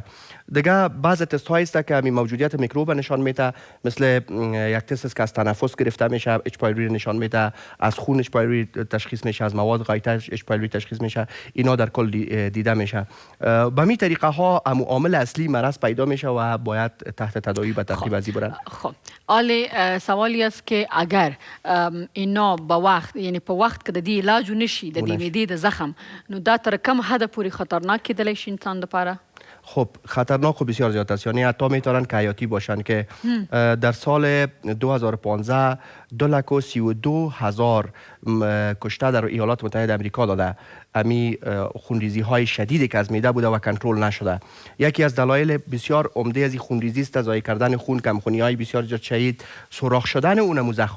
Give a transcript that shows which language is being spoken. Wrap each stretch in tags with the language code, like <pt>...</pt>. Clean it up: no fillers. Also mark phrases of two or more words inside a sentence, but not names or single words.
<fa>دیگه بعضی تست هایی است که همین موجودیت میکروب نشان میده، مثل یک تست است که از تنفس گرفته میشه اچ پایلوری نشان میده، از خون اچ پایلوری تشخیص میشه، از مواد غایطه اچ پایلوری تشخیص میشه. اینا در کل دیده میشه. به می طریقه ها عامل اصلی مرض پیدا میشه و باید تحت تداوی به ترتیب ازی برن. خب آلی سوالی است که اگر اینا با وقت یعنی</fa> <ps>په وخت کې د دې علاج نشي د دې معدې د زخم نو دا تر کوم حد پورې خطرناک کېدلی شي انسان لپاره؟</ps> <fa>خب خطرناک و بسیار زیاد است، یعنی حتی میتونن که حیاتی باشن که در سال 2015 232,000 کشته در ایالات متحده آمریکا داده. امی خونریزی های شدیدی که از معده بوده و کنترل نشده. یکی از دلایل بسیار عمده از این خونریزی است ضایع کردن خون، کمخونی های بسیار زیاد شدید، سوراخ شدن اونم زخم.</fa>